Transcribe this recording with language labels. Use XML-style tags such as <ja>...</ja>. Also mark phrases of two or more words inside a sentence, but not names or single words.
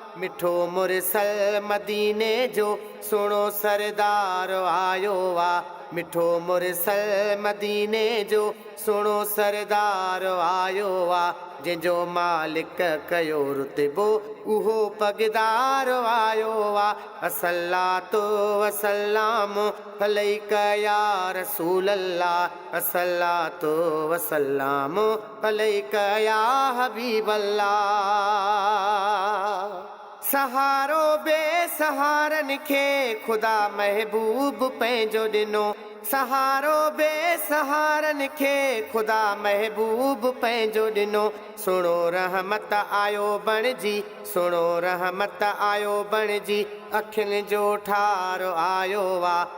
<sd>مٺو مرسل مديني جو سهڻو سردار آيو آ. مٺو مرسل مديني جو سهڻو سردار آيو آ. جنهنجو مالڪ ڪيو رتبو، اهو پگدار آيو آ.</sd> <ar>الصلاة والسلام عليك يا رسول الله، الصلاة والسلام عليك يا حبيب الله.</ar> <sd>سهارو بي سهارن کي خدا محبوب پنهنجو ڏنو، سهارو بي سهارن کي خدا محبوب پنهنجو ڏنو. سڻو رحمت آيو بڻجي، سڻو رحمت آيو بڻجي، اکين جو ٺار آيو آ.</sd>